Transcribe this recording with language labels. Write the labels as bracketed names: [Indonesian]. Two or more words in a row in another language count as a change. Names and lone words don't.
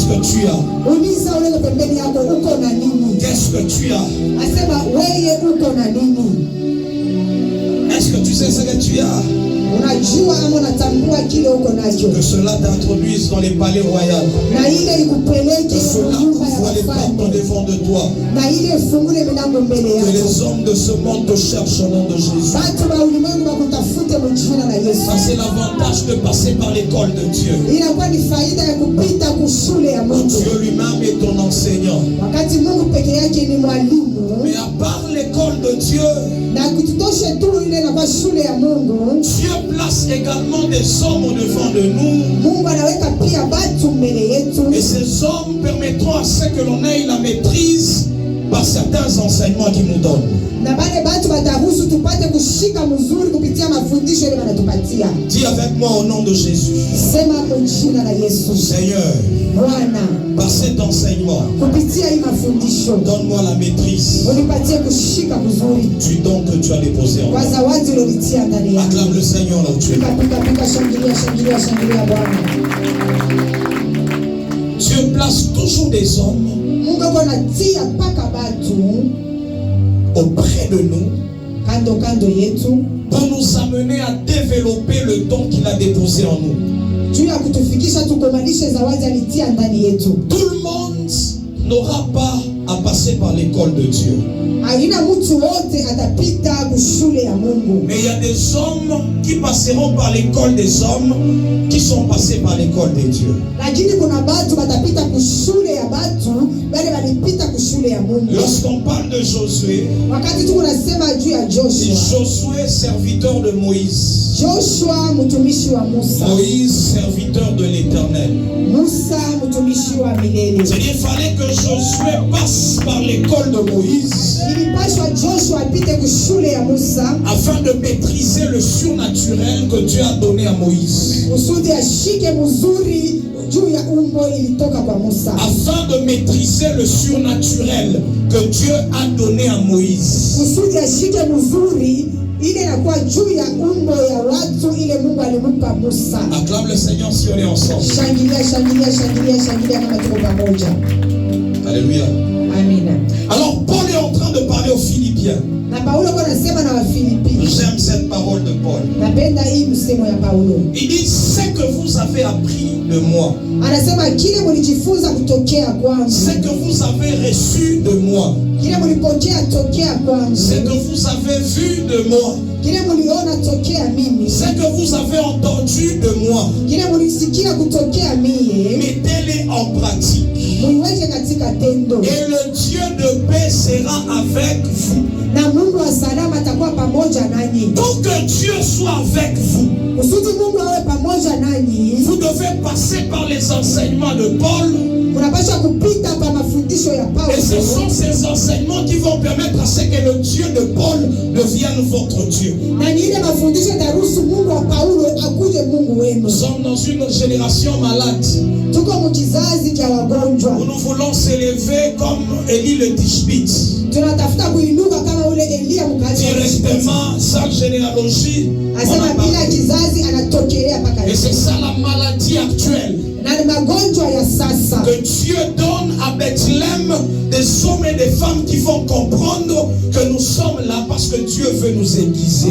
[French] tu as? [Swahili] Uliza ule pembeni yako uko na nini? [French] Qu'est-ce que tu as? [Swahili] Asema wewe uko na nini? [French] Est-ce que tu sais ce que tu as? [Swahili] Unajua ama unatambua kile uko nacho? [French] Que cela t'introduise dans les palais royaux. [Swahili] Na ile ikupeleke [French] Que cela [Swahili] nyumba ya [French] ouvre les portes [Swahili] wafalme. [French] devant de toi. [Swahili] Na ile ifungule milango mbele [French] Que [Swahili] yako. [French] les hommes de ce monde te cherchent au nom de Jésus. [Swahili] Watu wa ulimwengu wakutafute mjina la Yesu. [French] Ça c'est l'avantage de passer par l'école de Dieu. [Swahili] Inakuwa ni faida ya kupita kushule ya Mungu. [French] Dieu lui-même est ton enseignant. [Swahili] Wakati Mungu peke yake ni mwalimu. [French] Mais à part l'école de Dieu, [Swahili] Na kututoshe tu ile na kwa shule ya Mungu. [French] Dieu place également des hommes au devant de nous. [Swahili] Mungu anaweka pia watu mbele yetu. [French] Et ces hommes permettront à ce que l'on ait la maîtrise par certains enseignements qu'ils nous donnent. [Swahili] Na bale batu bataruhusu tupate kushika mzuri kupitia mafundisho ile wanatupatia. [French] Dis avec moi au nom de Jésus. [Swahili] Sema kwa jina la Yesu. [French] Seigneur, [Swahili] Bwana, [French] par cet enseignement, [Swahili] kupitia hii mafundisho [French] donne-moi la maîtrise [Swahili] unipatie kushika mzuri [French] du don que tu as déposé en moi. [Swahili] kwa zawadi uliyotia ndani yangu. [French] Acclame le Seigneur là où tu es. [Swahili] Pika, shangilia, shangilia, shangilia Bwana. [French] Dieu place toujours des hommes [Swahili] Mungu anatia paka batu [French] auprès de nous [Swahili] kando yetu [French] pour nous amener à développer le don qu'il a déposé en nous. [Swahili] juu ya kutufikisha tukomanishe zawadi alitia ndani yetu. [French] Tout le monde n'aura pas à passer par l'école de Dieu. [Swahili] Haina mtu wote atapita kushule ya Mungu. [French] Mais il y a des hommes qui passeront par l'école des hommes qui sont passés par l'école de Dieu. [Swahili] Lakini kuna batu batapita kushule ya batu bale balipita kushule ya Mungu. [French] Lorsqu'on parle de Josué, [Swahili] Wakati tuko nasema juu ya Joshua. [French] Josué serviteur de Moïse. [Swahili] Joshua mtumishi wa Musa. [French] Moïse serviteur de l'Éternel. [Swahili] Musa mtumishi wa milele. [French] C'est-à-dire qu'il fallait que Josué passe par l'école de Moïse [Swahili] Ilipashwa Joshua apite kushule ya Musa [French] afin de maîtriser le surnaturel que Dieu a donné à Moïse. [Swahili] kusudi ashike mzuri juu ya umbo ilitoka kwa Musa. [French] Afin de maîtriser le surnaturel que Dieu a donné à Moïse. [Swahili] Kusudi ashike mzuri ile inakuwa juu ya umbo ya watu ile Mungu alimpa Musa. [French] Acclame le Seigneur si on est ensemble. [Swahili] Shangilia, shangilia, shangilia, shangilia kama tuko pamoja. [French] Alléluia. [Swahili] Amina. [French] Alors Paul est en train de parler aux Philippiens. [Swahili] Na Paulo kwa nasema na Wafilipi. [French] J'aime cette parole de Paul. [Swahili] Napenda hii msemo ya Paulo. [French] Il dit, ce que vous avez appris de moi, [Swahili] Anasema kile mlijifunza kutokea kwangu. [French] ce que vous avez reçu de moi, [Swahili] Kile mlipokea tokea kwangu. [French] ce que vous avez vu de moi, [Swahili] Kile mliona tokea mimi. [French] ce que vous avez entendu de moi, [Swahili] Kile mlisikia kutokea mie. [French] mettez-les en pratique. [Swahili] Muiweke katika tendo. [French] Et le Dieu de paix sera avec vous. [Swahili] Na Mungu wa salama atakuwa pamoja nanyi. [French] Pour que Dieu soit avec vous, [Swahili] Kusudi Mungu awe pamoja nanyi. [French] vous devez passer par les enseignements de Paul. [Swahili] Unapaswa kupita pa mafundisho ya Paulo. [French] Et ce sont ces enseignements qui vont permettre à ce que le Dieu de Paul devienne votre Dieu. [Swahili] Na ni ile mafundisho yataruhusu Mungu wa Paulo akuje Mungu wenu. [French] Nous sommes dans une génération malade [Swahili] Tuko mkizazi cha wagonjwa. [French] où nous voulons s'élever comme Élie le Tishbite. [Swahili] Tunatafuta kuinuka kama ule Elia mkazi. [French] Directement, sans généalogie. on [Swahili] Asema [French] a [Swahili] bila [French] parlé. [Swahili] kizazi anatokelea paka. [French] Et c'est ça la maladie actuelle. [Swahili] Na ni magonjwa ya sasa. [French] Que Dieu donne à Bethléem des hommes et des femmes qui vont comprendre que nous sommes là parce que Dieu veut nous aiguiser.